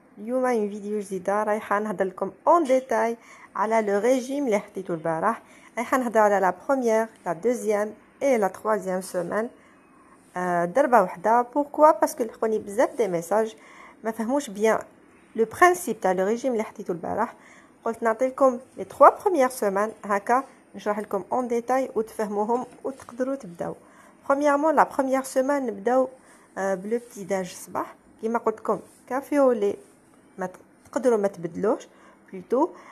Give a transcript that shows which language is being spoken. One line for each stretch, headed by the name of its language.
Arabic: اليوم
French: une vidéo
Arabic: جديدة رايحة نهضر لكم
French: en détail
Arabic: على
French: le régime
Arabic: اللي حطيته البارح. رايحة نهضر على
French: la première, la deuxième et la troisième semaine.
Arabic: ضربة وحدة.
French: Pourquoi? Parce que
Arabic: لقوني بزاف
French: des messages
Arabic: ما فهموش
French: bien le principe تاع le régime
Arabic: اللي حطيته البارح. قلت نعطي لكم
French: les 3 premières semaines
Arabic: هكا نشرح لكم
French: en détail
Arabic: وتفهموهم وتقدروا تبداو.
French: Premièrement, la première semaine
Arabic: نبداو بلو بتي داج الصباح. كيما قلت لكم كافي ولي ما تقدروا ما تبدلوش بلوتو.